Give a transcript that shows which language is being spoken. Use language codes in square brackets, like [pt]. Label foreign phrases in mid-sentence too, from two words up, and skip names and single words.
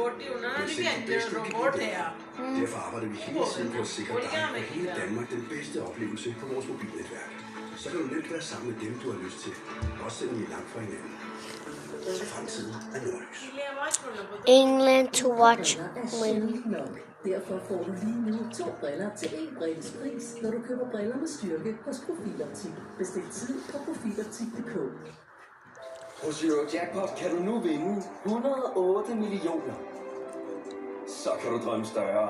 [da] Derfor arbejder vi hele tiden på at sikre dig og hele Danmark den bedste oplevelse på vores mobilnetværk. Så kan du nemt være sammen med dem, du har lyst til. Også selvom I er langt fra hinanden. Så fremtiden er Nordlys. [en] England to watch win. [da] Derfor får du lige nu 2 briller til 1 brilles pris, når du køber briller med styrke hos Profiloptik. Bestil tid på profiloptik.dk. Hos Eurojackpot kan du nu vinde 108 millioner. Så kan du drømme større.